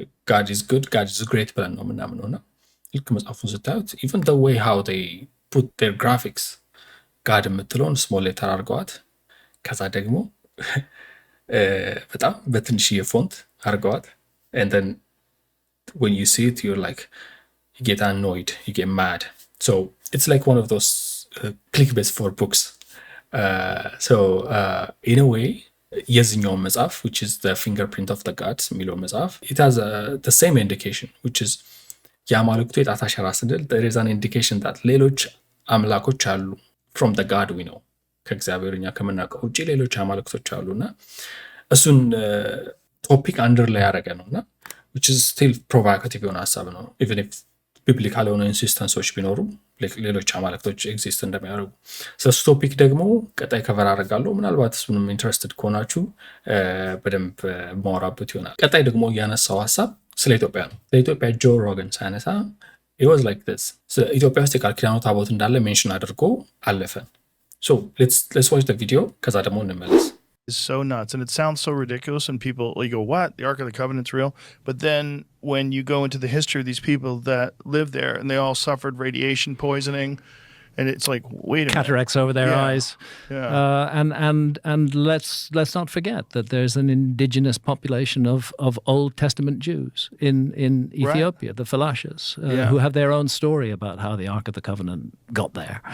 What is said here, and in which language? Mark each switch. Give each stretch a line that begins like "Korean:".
English: God is good, God is great
Amharic: ብለን ነው ምናምን ነውና ልክ መጽሐፉን ስታዩት
English: even the way how they put their graphics God
Amharic: የምትለውን ስሞል ሌተር አድርገዋት ከዛ ደግሞ በጣም በትንሽዬ ፎንት አድርገዋት
English: and then when you see it you're like you get annoyed, you get mad. so it's like one of those clickbaits for books. so in a way
Amharic: የዚህኛው መጽሐፍ
English: which is the fingerprint of the gods
Amharic: የሚለው መጽሐፍ
English: it has the same indication which is
Amharic: የአማልክቱ የጣት አሻራ ስንል
English: there is an indication that
Amharic: ሌሎች አምላኮች አሉ
English: from the God we know
Amharic: ከእግዚአብሔር እኛ ከምናውቀው ውጪ ሌሎች አማልክቶች አሉና እሱን ቶፒክ አንደር ላይ ያደረገ ነውና
English: which is still provocative
Amharic: የሆነ ሀሳብ ነው
English: even if
Amharic: ቢብሊካል የሆነ ኢንሲስተንሶች ቢኖሩ ሌሎች አማልክቶች ኤግዚስት እንደሚያደርጉ። ስለሱ ቶፒክ ደግሞ ቀጣይ ከቨር አደርጋለሁ። ምናልባት እሱንም ኢንትረስትድ ከሆናችሁ በደንብ ማወራበት ይሆናል። ቀጣይ ደግሞ ያነሳው ሀሳብ ስለ ኢትዮጵያ ነው። ስለ ኢትዮጵያ ጆ ሮገን ሳያነሳ
English: it was like this
Amharic: ኢትዮጵያ ውስጥ የቃል ኪዳኑ ታቦት እንዳለ ሜንሽን አድርጎ አለፈ።
English: so let's watch the video
Amharic: ከዛ ደግሞ እንመለስ።
English: is so nuts and it sounds so ridiculous and people like go what the Ark of the Covenant's real, but then when you go into the history of these people that live there and they all suffered radiation poisoning And it's like, wait a minute. Cataracts over their eyes. Yeah. And let's not forget that there's an indigenous population of Old Testament Jews in Ethiopia, the Falashas, who have their own story about how the Ark of the Covenant got there.